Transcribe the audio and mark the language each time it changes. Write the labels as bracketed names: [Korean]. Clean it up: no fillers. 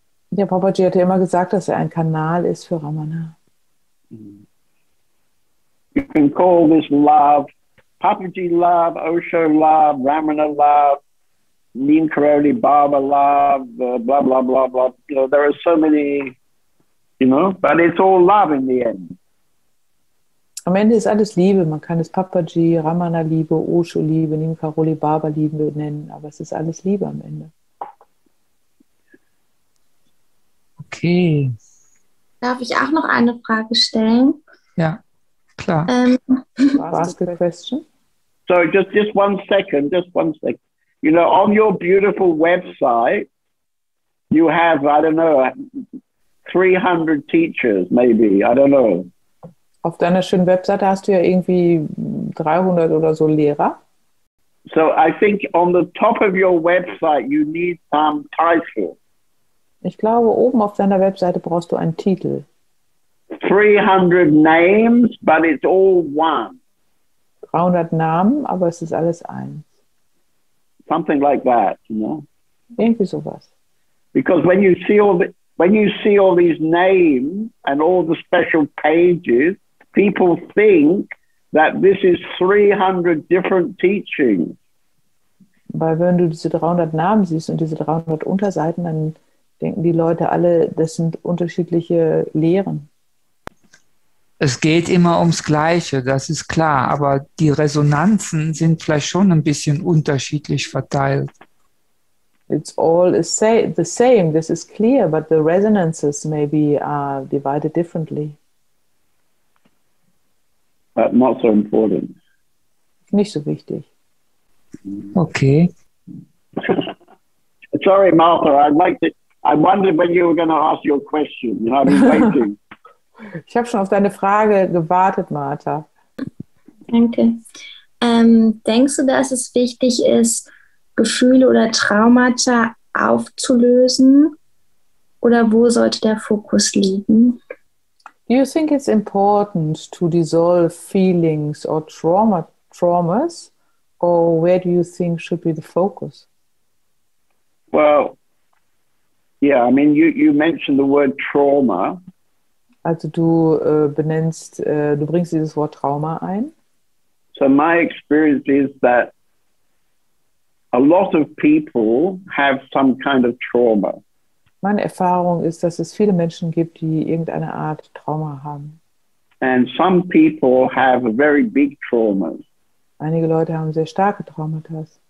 [German] Ja, Papaji hatte immer gesagt, dass er ein Kanal ist für Ramana. [English] You can call this love Papaji love, Osho love, Ramana love, Neem Karoli Baba love, blah, blah, blah, blah. You know, there are so many, but it's all love in the end. [German] Am Ende ist alles Liebe. Man kann es Papaji, Ramana Liebe, Osho Liebe, Neem Karoli Baba Liebe nennen, aber es ist alles Liebe am Ende. [English] Okay. [German] Darf ich auch noch eine Frage stellen? Ja, klar. [English] Ask a question. So just one second. You know, on your beautiful website, you have, I don't know, 300 teachers, maybe, I don't know. [German] Auf deiner schönen Webseite hast du ja irgendwie 300 oder so Lehrer. [English] So I think on the top of your website, you need some title. [German] Ich glaube, oben auf deiner Webseite brauchst du einen Titel. [English] 300 names, but it's all one. [German] 300 Namen, aber es ist alles eins. [English] Something like that, you know. [German] Irgendwie sowas. [English] Because when you see all these names and all the special pages, people think that this is 300 different teachings. [German] Weil wenn du diese 300 Namen siehst und diese 300 Unterseiten, dann denken die Leute alle, das sind unterschiedliche Lehren. Es geht immer ums Gleiche, das ist klar, aber die Resonanzen sind vielleicht schon ein bisschen unterschiedlich verteilt. [English] It's all the same, this is clear, but the resonances maybe are divided differently. But not so important. [German] Nicht so wichtig. [English] Okay. Sorry, Martha, I wondered when you were going to ask your question. You know, I've been waiting. [German] Ich habe schon auf deine Frage gewartet, Martha. Danke. Denkst du, dass es wichtig ist, Gefühle oder Traumata aufzulösen? Oder wo sollte der Fokus liegen? [English] Do you think it's important to dissolve feelings or traumas? Or where do you think should be the focus? Well, yeah, I mean, you mentioned the word trauma. [German] Also du du bringst dieses Wort Trauma ein. [English] So my experience is that a lot of people have some kind of trauma. [German] Meine Erfahrung ist, dass es viele Menschen gibt, die irgendeine Art Trauma haben. [English] And some people have very big traumas. [German] Einige Leute haben sehr starke Traumata.